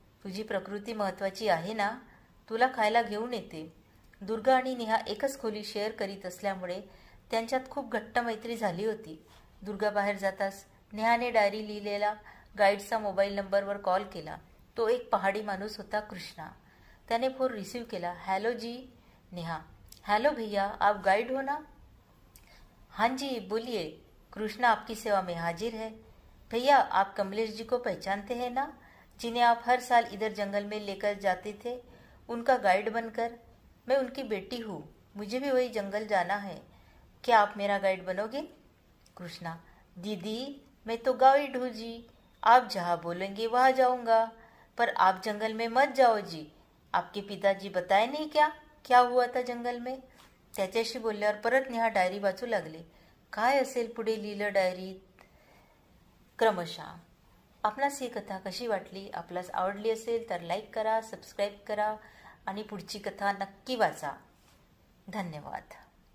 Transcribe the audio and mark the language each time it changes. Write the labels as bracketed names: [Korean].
[Marathi] तुझी प्रकृती महत्त्वाची आहे ना? तुला खायला घेऊन येते. दुर्गा आणि नेहा एकच खोली शेअर करीत असल्यामुळे त्यांच्यात खूप घट्ट मैत्री झाली होती. दुर्गा बाहेर जाताच नेहाने डायरी लिहिलेला गाईडचा मोबाईल नंबरवर कॉल केला. तो एक पहाडी माणूस होता, कृष्णा. त्याने फोन रिसीव्ह केला. [Hindi] हॅलो जी. नेहा, हेलो भैया, आप गाइड हो ना? हाँ जी, बोलिए. कृष्णा आपकी सेवा में हाजिर है. भैया, आप कमलेश जी को पहचानते हैं ना, जिन्हें आप हर साल इधर जंगल में लेकर जाते थे, उनका गाइड बनकर? मैं उनकी बेटी हूँ. मुझे भी वही जंगल जाना है. क्या आप मेरा गाइड बनोगे? कृष्णा, दीदी, मैं तो गाइड हूँ जी. आप जहाँ बोलेंगे वहाँ जाऊँगा. पर आप जंगल में मत जाओ जी. आपके पिताजी बताए नहीं क्या क्या हुआ था जंगल में? [Marathi] त्याच्याशी बोलल्यावर परत नेहा डायरी वाचू लागली. काय असेल पुढे लिहिलं डायरीत? क्रमशः. आपणास ही कथा कशी वाटली? आपल्यास आवडली असेल तर लाईक करा, सबस्क्राईब करा आणि पुढची कथा नक्की वाचा. धन्यवाद.